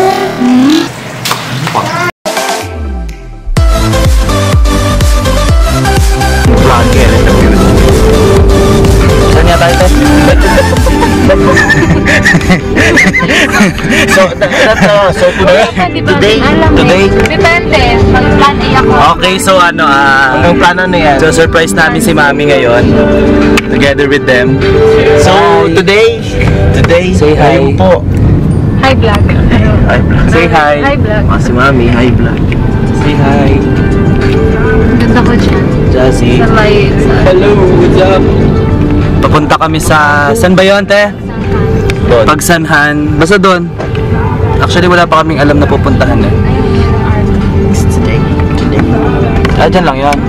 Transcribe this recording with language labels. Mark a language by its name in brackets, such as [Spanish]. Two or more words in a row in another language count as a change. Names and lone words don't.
[Filipino] Saan nga tayo, Te? [English] So today, [Filipino] Depende. Mag-plan A ako. okay, so ano, ang plano na yan, so surprise namin si Mami ngayon, [English] together with them. So, today, say hi. [Filipino] Ayun po. [English] Hi, vlog. Say hi. Hi, vlog. Si Mami, hi vlog. Say hi. [Filipino] Ganda ko dyan. Jazzy. Sa light. [English] Hello, what's up? [Filipino] Papunta kami sa, saan ba yun, Te? Pagsanhan. Basta doon. Actually, wala pa kaming alam na pupuntahan eh. Ah, dyan lang yun.